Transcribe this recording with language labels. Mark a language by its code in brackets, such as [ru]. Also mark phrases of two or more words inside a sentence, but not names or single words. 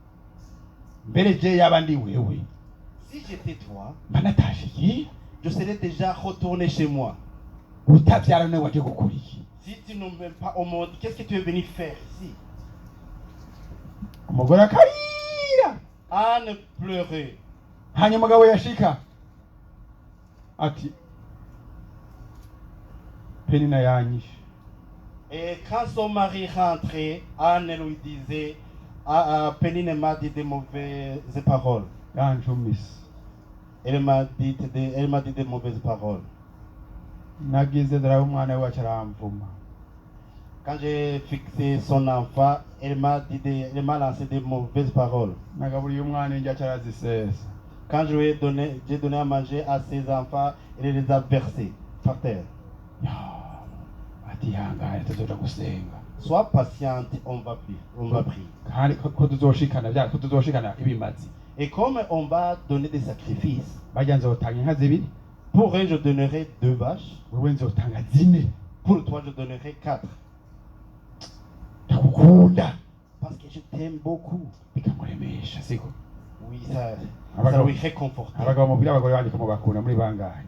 [fr] Si j'étais toi, je serais déjà retourné chez moi. Si tu ne m'aimes pas au monde, qu'est-ce que tu es venu faire ici? Anne pleurait. [rn] Hanyuma umugabo yashika ati Penina yanyishe. [fr] Et quand son mari rentrait, Anne lui disait, Pénine m'a dit des mauvaises paroles. [rn] Yanjumise. [fr] Elle m'a dit des mauvaises paroles. [rn] Nagize dara umwana wacu aramvuma. [fr] Quand j'ai fixé son enfant, elle m'a lancé des mauvaises paroles. [rn] Nagaburiye umwana injya carazisesa. [fr] Quand j'ai donné à manger à ses enfants, elle les a versés par terre. [rn] Atihangane tuzoja gusenga. [fr] Sois patiente, on va prier. [rn] Kandi ko tuzoshikana ibimazi. [fr] Et comme on va donner des sacrifices, [rn] bajya nzotanga inka zibiri. [fr] Pour eux je donnerai 2 vaches. [rn] Wewe nzotanga 10. [fr] Pour toi je donnerai 4. [rn] Ndakukunda. [fr] Parce que je t'aime beaucoup. [rn] Bikamuremesha siko. [fr] Oui, ça lui réconforte. [rn] Abagabo mubira abagore bandi ko bakunda muri bangahe.